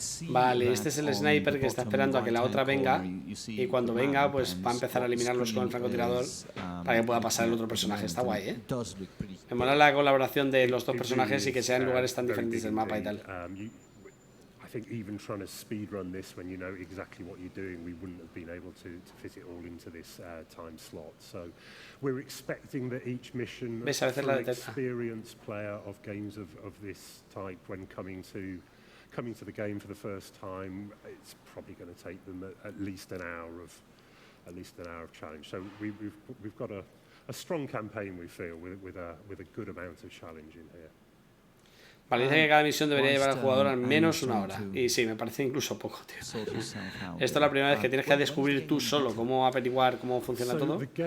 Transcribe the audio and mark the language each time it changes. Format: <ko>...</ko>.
<es>Vale, este es el sniper que está esperando a que la otra venga, y cuando venga pues va a empezar a eliminarlos con el francotirador para que pueda pasar el otro personaje. Está guay, ¿eh? Me mola la colaboración de los dos personajes y que sean en lugares tan diferentes del mapa y tal.</es> <en>I think even trying to speedrun this when you know exactly what you're doing, we wouldn't have been able to fit it all into this time slot. So we're expecting that each mission for an experienced player of games of this type, when coming to the game for the first time, it's probably going to take them at least an hour of challenge. So we've got a strong campaign, we feel, with a good amount of challenge in here.</en> <es>Vale, dice que cada misión debería llevar al jugador al menos una hora. Y sí, me parece incluso poco, tío. Esto es la primera vez que tienes que descubrir tú solo cómo averiguar cómo funciona todo.</es>